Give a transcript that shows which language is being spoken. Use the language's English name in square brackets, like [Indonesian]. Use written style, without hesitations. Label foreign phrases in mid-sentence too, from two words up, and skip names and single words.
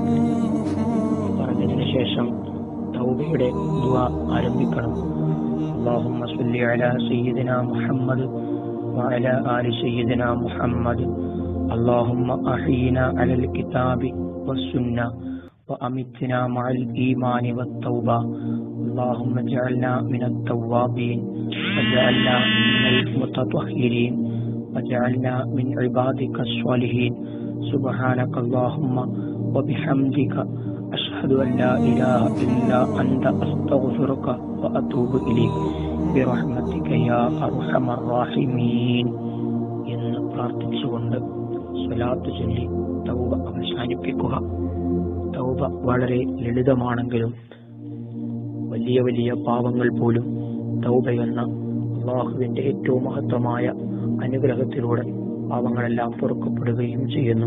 [Malayalam] പറഞ്ഞതിന് ശേഷം തൗബയുടെ ദുആ ആരംഭിക്കണം. [Arabic] اللهم صل على سيدنا محمد وعلى آل سيدنا محمد اللهم أحينا على الكتاب والسنة وأمتنا مع الإيمان والتوبة اللهم اجعلنا من التوابين واجعلنا من المتطهرين واجعلنا من عبادك الصالحين سبحانك اللهم وبحمدك أشهد أن لا إله إلا أنت أستغفرك وأتوب إليك برحمتك يا أرحم الراحمين [Malayalam] എന്ന് പ്രാർത്ഥിച്ചുകൊണ്ട് സ്വലാത്ത് ചൊല്ലി തൗബ അവസാനിപ്പിക്കുക. തൗബ വളരെ ലളിതമാണെങ്കിലും വലിയ വലിയ പാപങ്ങൾ പോലും തൗബ എന്ന അള്ളാഹുവിന്റെ ഏറ്റവും മഹത്വമായ അനുഗ്രഹത്തിലൂടെ പാപങ്ങളെല്ലാം പൊറുക്കപ്പെടുകയും ചെയ്യുന്നു.